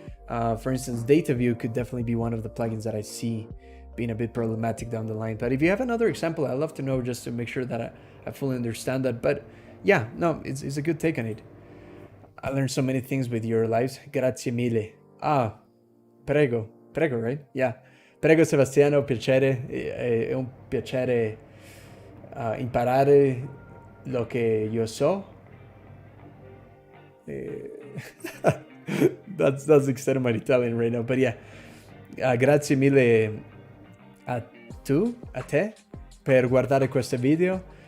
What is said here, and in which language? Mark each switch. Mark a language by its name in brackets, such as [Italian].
[English] For instance, data view could definitely be one of the plugins that I see being a bit problematic down the line. But if you have another example, I'd love to know, just to make sure that I fully understand that. But yeah, no, it's a good take on it. I learned so many things with your lives. [Italian] Grazie mille. Prego, [English] right? Yeah. [Italian] Prego Sebastiano, piacere. È un piacere imparare lo che io so. [English] That's the extent of my Italian right now, but yeah. [Italian] Grazie mille a te, per guardare questo video.